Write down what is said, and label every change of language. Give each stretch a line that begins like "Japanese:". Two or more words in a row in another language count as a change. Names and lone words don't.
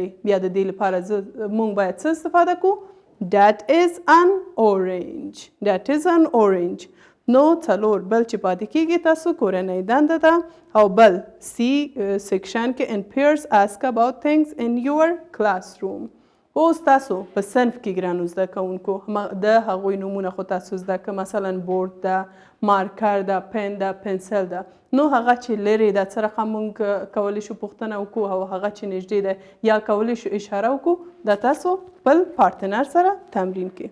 Pashto: بیا د دې لپاره موږ باید څه استفاده کوو؟
English: that is an orange. that is an orange.
Pashto: نو څلور بل چې پاتې کیږي تاسو کورنۍ دنده ده او بل C سیکشن کې
English: in pairs ask about things in your classroom.
Pashto: اوس تاسو په صنف کې ګرانو زده کوونکو د هغوی نومونه خو تاسو زده که مثلا بورډ ده، مارکر ده، پن ده، پنسل ده. نو هغه چې لرې ده څه رقم موږ کولی شو پوښتنه وکړو او هغه چې نږدې ده یا کولی شو اشاره وکړو دا تاسو بل پارتنر سره تمرین کړئ.